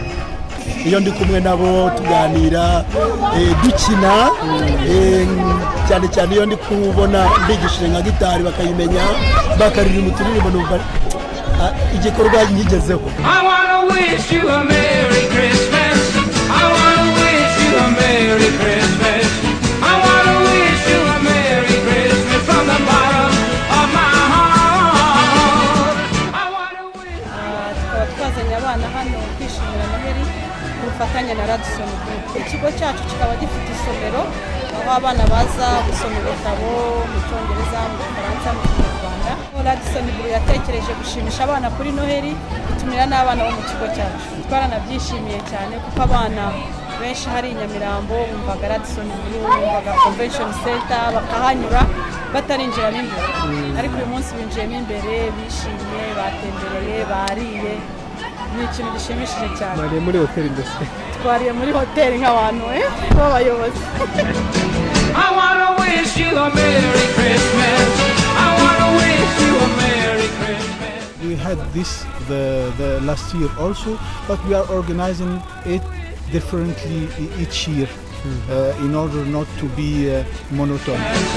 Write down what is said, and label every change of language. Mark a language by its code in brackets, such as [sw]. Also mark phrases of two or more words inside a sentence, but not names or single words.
[rw] Iyo ndi kumwe nabo tuganira, dukina, cyane cyane iyo ndi kubona mbigishije nka gitari bakayimenya, bakaririmba uturirimbo numva igikorwa nyigezeho. [en] I wanna wish you a Merry Christmas. I wanna wish you a Merry Christmas. I wanna wish you a Merry Christmas from the bottom of my heart. I wanna wish. [rw] Tukaba twazanye abana hano kwishimira Noheli ku bufatanye na Radisson Blu. Ikigo cyacu kikaba gifite isomero aho abana baza gusoma ibitabo mu Cyongereza, mu Gifaransa, mu Kinyarwanda. Radisson Blu yatekereje gushimisha abana kuri Noheli, itumira n'abana bo mu kigo cyacu. Twaranabyishimiye cyane kuko abana benshi hari Nyamirambo bumvaga Radisson Blu, bumvaga Convention Center, bakahanyura batarinjira imbere. Ariko uyu munsi binjiyemo imbere, bishimye, batembereye, bariye. Ni ikintu gishimishije cyane. Bariye muri hoteli ndetse. Twariye muri hoteli nk'abantu b'abayobozi. [en] I wanna wish you a Merry Christmas. I wanna wish you a Merry Christmas. We had this the last year also, but we are organizing it differently each year in order not to be monotone.